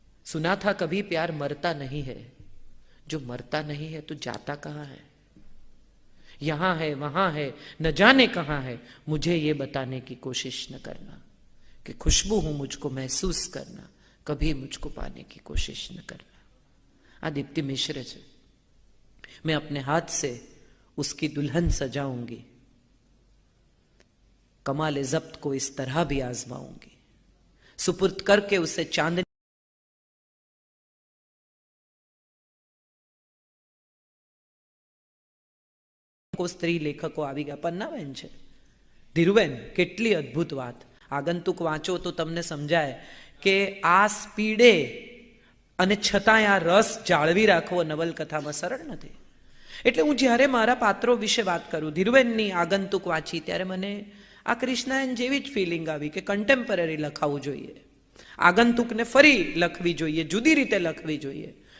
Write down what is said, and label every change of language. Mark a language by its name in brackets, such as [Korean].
[Hindi] સુના થા કભી પ્યાર મરતા નહીં હૈ, જો મરતા નહીં હૈ તો જાતા કહાં હૈ, યહાં હૈ વહાં હૈ ન જાને કહાં હૈ, મુझे ये बताने की कोशिश न करना कि खुशबू हूं मुझको महसूस करना, कभी मुझको पाने की कोशिश न करना. [Gujarati] આ દીપ્તિ મિશ્ર છે. [Hindi] मैं अपने हाथ से उसकी दुल्हन सजाऊंगी, कमाल जब्त को इस तरह भी आजमाऊंगी, सुपुर्द करके उसे चांदनी को. [Gujarati] સ્ત્રી લેખકો આવી ગયા. પન્નાબેન છે, ધીરુબેન, કેટલી અદ્ભુત વાત. આગંતુક વાંચો તો તમને સમજાય કે આ સ્પીડે અને છતાંય આ રસ જાળવી રાખવો નવલકથામાં સરળ નથી. એટલે હું જ્યારે મારા પાત્રો વિશે વાત કરું, ધીરુબેનની આગંતુક વાંચી ત્યારે મને આ કૃષ્ણાયન જેવી જ ફિલિંગ આવી કે કન્ટેમ્પરરી લખાવવું જોઈએ, આગંતુકને ફરી લખવી જોઈએ, જુદી રીતે લખવી જોઈએ.